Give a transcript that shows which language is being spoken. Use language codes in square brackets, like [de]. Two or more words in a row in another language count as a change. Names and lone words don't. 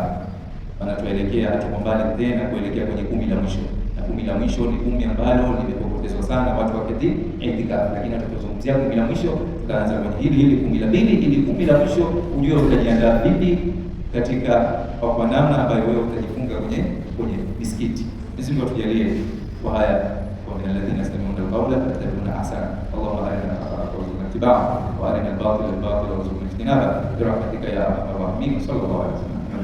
[sw] Maana tuelekea tukombane tena kuelekea kwenye 10 la mwisho, na 10 la mwisho ni 10 ambalo limepotezwa sana watu wakati i'tikaf, lakini tutazungumzia 10 la mwisho. Tutaanza kwenye hili 10 la pili, ili 10 la mwisho ujue utajiandaa vipi katika kwa namna ambayo wewe utajifunga kwenye misikiti. Mwenyezi Mungu atujalie kwa haya [ar] ومن الذين يستمعون القول فيتبعون احسنه. اللهم ارنا الحق وارزقنا اتباعه، وارنا الباطل باطلا وارزقنا اجتنابه برحمتك يا ارحم الراحمين. صلى الله عليه وسلم.